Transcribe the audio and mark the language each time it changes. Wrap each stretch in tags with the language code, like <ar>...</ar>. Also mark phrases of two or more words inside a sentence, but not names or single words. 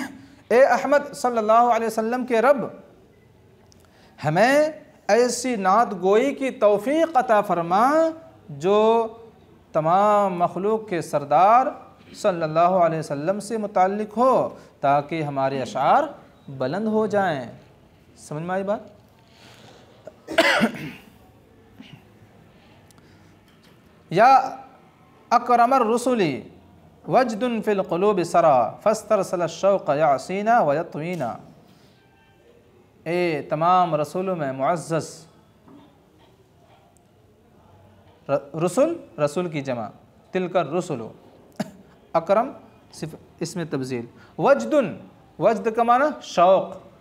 <ur>اے احمد</ur> <ar>صلى الله عليه وسلم</ar> <ur>کے رب، ہمیں ایسی نعت گوئی کی توفیق عطا فرما جو تمام مخلوق کے سردار</ur> <ar>صلى الله عليه وسلم</ar> <ur>سے متعلق ہو، تاکہ ہمارے اشعار بلند ہو جائیں. سمجھ میں آئی بات?</ur> <ar>يا أكرم الرسل وجد في القلوب سرى فاسترسل شوق يأسينا ويطوينا.</ar> <ur>اے تمام رسولوں میں معزز، رسول رسول کی جمع,</ur> <ar>تلك الرسل,</ar> <ur>اکرم صرف اس میں تبجیل، وجدن وجد کا معنی شوق,</ur>